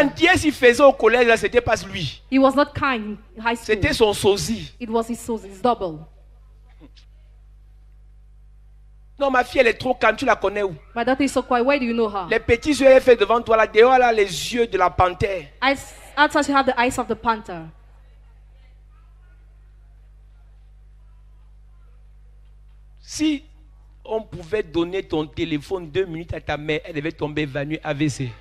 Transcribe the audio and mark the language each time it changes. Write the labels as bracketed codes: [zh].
[fr] gentillesse qu'il faisait au collège, là, c'était pas lui. [en] He was not kind in high school. [fr] C'était son sosie. [en] It was his source, his double. [fr] Non, ma fille, elle est trop calme. Tu la connais où? [en] My daughter is so quiet. Where do you know her? [fr] Les petits yeux qu'elle fait devant toi, là, dehors, là, les yeux de la panthère. [en] Outside she had the eyes of the panther. [fr] Si on pouvait donner ton téléphone 2 minutes à ta mère, elle devait tomber évanouie AVC.